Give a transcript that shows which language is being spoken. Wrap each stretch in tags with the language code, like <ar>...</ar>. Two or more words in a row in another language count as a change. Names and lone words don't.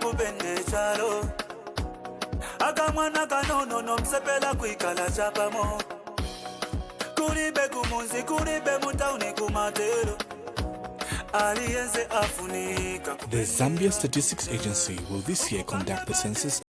<bem>kupende chalo akamwana kanono nomsepela kuikala chapamo kuribe kumunzi kuribe mutauni kumatero aliyenze afunika.</bem> <en>The Zambia Statistics Agency will this year conduct the census</en>